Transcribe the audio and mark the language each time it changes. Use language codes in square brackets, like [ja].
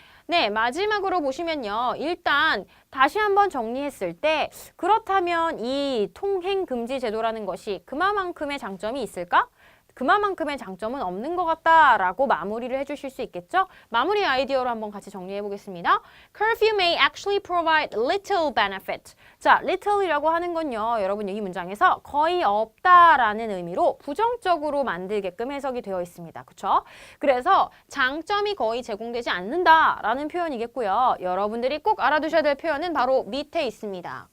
[ko] 네, 마지막으로 보시면요. 일단 다시 한번 정리했을 때 그렇다면 이 통행금지 제도라는 것이 그만큼의 장점이 있을까? 그만큼의 장점은 없는 것 같다라고 마무리를 해주실 수 있겠죠? 마무리 아이디어로 한번 같이 정리해 보겠습니다. [en] Curfew may actually provide little benefit. [ko] 자, little이라고 하는 건요. 여러분 이 문장에서 거의 없다라는 의미로 부정적으로 만들게끔 해석이 되어 있습니다. 그렇죠? 그래서 장점이 거의 제공되지 않는다라는 표현이겠고요. 여러분들이 꼭 알아두셔야 될 표현은 바로 밑에 있습니다.